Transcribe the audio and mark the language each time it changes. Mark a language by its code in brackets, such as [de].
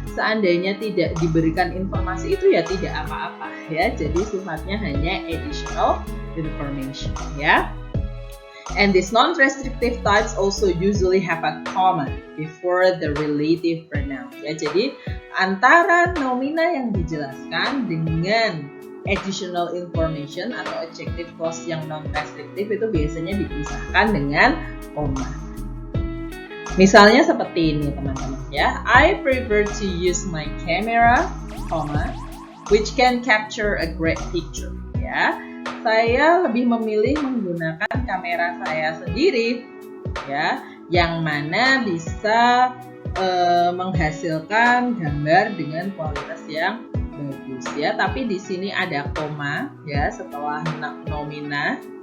[id] Seandainya tidak diberikan informasi itu ya tidak apa-apa ya. Jadi sifatnya hanya additional information ya. [en] And these non-restrictive types also usually have a comma before the relative pronoun ya. [id] Jadi antara nomina yang dijelaskan dengan additional information atau adjective clause yang non-restrictive itu biasanya dipisahkan dengan koma. Misalnya seperti ini teman-teman ya. [en] I prefer to use my camera, comma, which can capture a great picture ya. [id] Saya lebih memilih menggunakan kamera saya sendiri ya, yang mana bisa menghasilkan gambar dengan kualitas yang bagus ya. Tapi di sini ada koma ya setelah nomina.